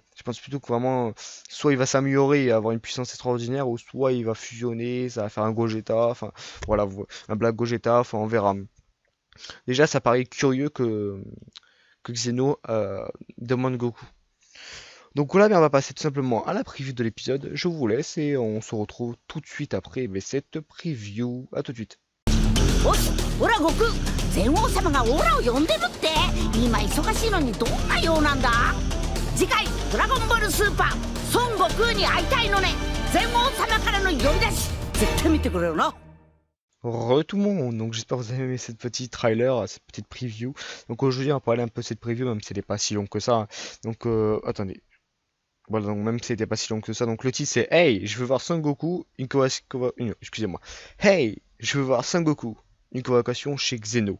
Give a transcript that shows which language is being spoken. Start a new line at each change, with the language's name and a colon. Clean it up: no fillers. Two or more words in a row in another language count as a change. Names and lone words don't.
French: Je pense plutôt que vraiment, soit il va s'améliorer et avoir une puissance extraordinaire, ou soit il va fusionner, ça va faire un Gogeta, enfin, voilà, un Black Gogeta, enfin, on verra. Déjà, ça paraît curieux que Xeno demande Goku. Donc voilà, on va passer tout simplement à la preview de l'épisode. Je vous laisse et on se retrouve tout de suite après cette preview. À tout de suite.
Japanese: おし、オラ悟空、全王様がオラを呼んでるって。今忙しいのにどんな用なんだ。次回「ドラゴンボールスーパー孫悟空に会いたいのね」全王様からの呼び出し、絶対見てくれよな。
French: Re tout le monde, donc j'espère que vous avez aimé cette petite trailer, cette petite preview. Donc aujourd'hui on va parler un peu de cette preview, même si elle n'est pas si longue que ça. Donc attendez. Voilà, donc même si elle n'était pas si longue que ça. Donc le titre c'est Hey, je veux voir Son Goku, excusez-moi. Hey, je veux voir Son Goku. Une convocation chez Xeno.